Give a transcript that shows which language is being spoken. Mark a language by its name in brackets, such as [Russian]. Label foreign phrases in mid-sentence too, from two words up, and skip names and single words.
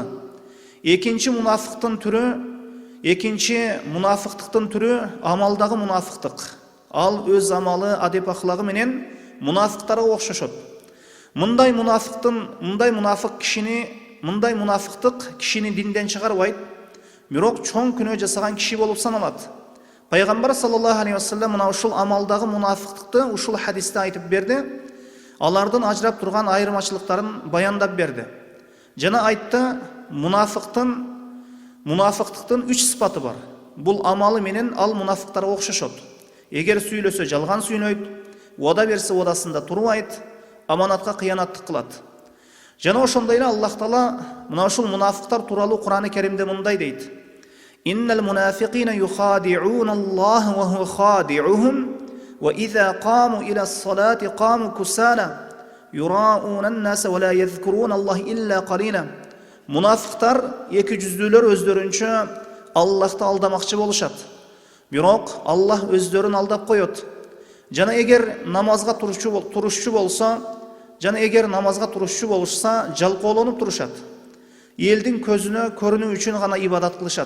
[Kyrgyz] Экинчи мунафыктыктын түрү амалдагы мунафыктык. Ал өз амалы, адеп ахлагы менен мунафыктарга окшошот. Мындай мунафыктык кишини динден чыгарбайт, бирок чоң күнөө жасаган киши болуп саналат. Пайгамбар [Arabic] صلى الله عليه وسلم [Kyrgyz] мына ушул амалдагы мунафыктыкты ушул хадисте айтып берди. Алардын ажырап турган айырмачылыктарын баяндап берди. Жана айтты: мунафыктыктын 3 сыпаты бар. Бул амалы менен ал мунафыктарга окшошот. Эгер сүйлөсө жалган сүйлөйт, уада берсе уадасында турбайт, аманатка кыянаттык кылат. Жана ошондой эле Аллах Таала мына ушул мунафыктар тууралуу Кур'ан-ы Керимде мындай дейт: [Arabic] إن المنافقين يخادعون الله وهو خادعهم وإذا قاموا إلى الصلاة قاموا كسالى يراءون الناس ولا يذكرون الله إلا قليلا. [Kyrgyz] Munafiqtar эки жүздүүлөр өздөрүнчө Аллахты алдамакчы болушат. Бирок Аллах өздөрүн алдап коет. Жана эгер намазга турушчу болушса, жалкоолонуп турушат. Элдин көзүнө көрүнүү үчүн гана ибадат кылышат.